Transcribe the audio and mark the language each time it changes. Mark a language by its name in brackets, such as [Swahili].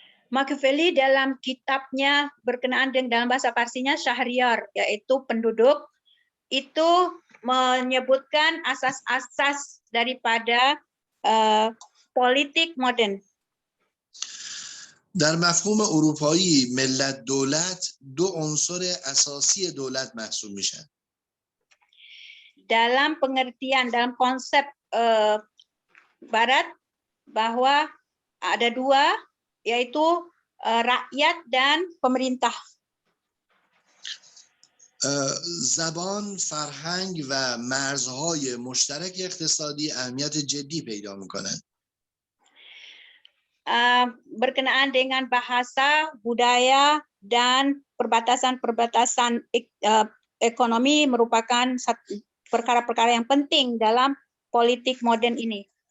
[Indonesian] Machiavelli dalam kitabnya berkenaan dengan, dalam bahasa Parsinya, Syahriar, yaitu penduduk, itu menyebutkan asas-asas daripada politik modern. [Persian] در مفهوم اروپایی ملت دولت 2 عنصر اساسی دولت محسوب میشن. [Indonesian] Dalam pengertian, dalam konsep Barat, bahwa ada 2, yaitu rakyat dan pemerintah. [Persian] زبان، فرهنگ و مرزهای مشترک اقتصادی اهمیت جدی پیدا میکنند. [Indonesian] Berkenaan dengan bahasa, budaya, dan perbatasan-perbatasan ekonomi merupakan perkara-perkara yang penting dalam politik modern ini.